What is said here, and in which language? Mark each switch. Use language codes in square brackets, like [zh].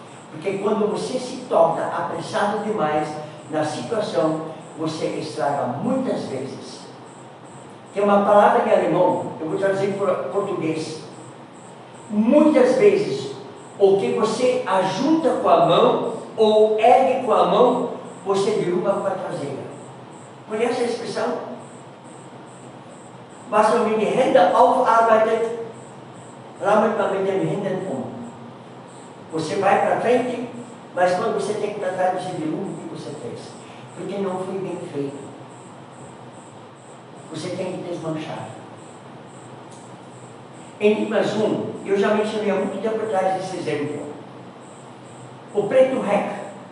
[pt] Porque quando você se torna apressado demais na situação, você estraga muitas vezes. Tem uma palavra em alemão, eu vou traduzir para português. Muitas vezes, o que você ajunta com a mão, ou ergue com a mão, você derruba com a traseira. Conhece a expressão? [de] Was man mit den Händen aufarbeitet, rammelt man mit den Händen um. [pt] Você vai para frente, mas quando você tem que tratar de derruba, o que você fez? Porque não foi bem feito. Você tem que desmanchar. Em Limas 1, eu já mencionei há muito tempo atrás esse exemplo. O preto rec.